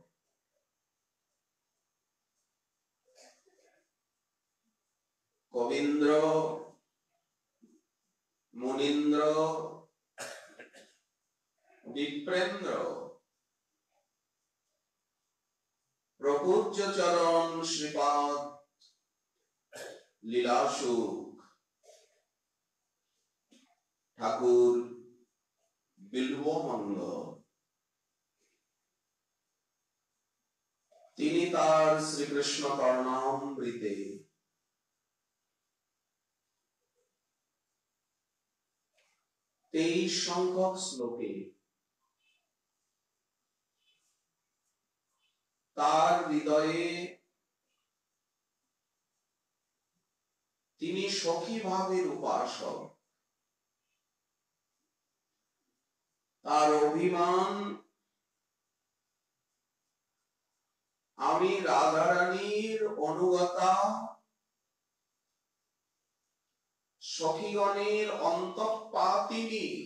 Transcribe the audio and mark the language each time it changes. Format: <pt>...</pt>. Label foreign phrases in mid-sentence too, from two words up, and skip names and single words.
<sa>कवीन्द्र मुनीन्द्र विप्रेन्द्र प्रपूज्य चरण श्रीपाद लीलासुख ठाकुर बिल्वमंग</sa> <bn>তিনি তার শ্রীকৃষ্ণ কর্ণামৃতে 23 সংখ্যক শ্লোকে তার হৃদয়ে তিনি সখী ভাবের উপাসক, তার অভিমান আমি রাধারানীর অনুগতা, সখীগণের অন্তঃপাতিনী</bn>